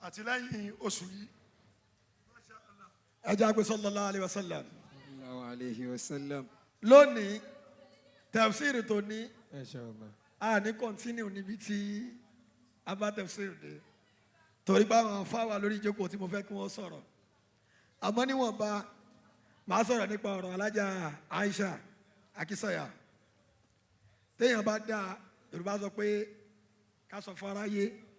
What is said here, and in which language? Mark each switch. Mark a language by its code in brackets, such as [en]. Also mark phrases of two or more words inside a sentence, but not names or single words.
[yo] àti lẹ́yìn oṣù yìí. Ẹ jẹ́ àgbẹ̀ [ar] صلى الله عليه وسلم. صلى الله عليه وسلم. [yo] Lónìí tafsir tó ní Inshallah. a ní continue níbi tí a bá tafsir dé torí bá wọn fáwọn lórí ìjókòó tí mo fẹ́ kí wọ́n sọ̀rọ̀ àmọ́ níwọ̀nba màá sọ̀rọ̀ nípa ọ̀rọ̀ alájà Aisha Akínsànyà téèyàn bá dáa Yorùbá sọ pé ká sọ fún aráyé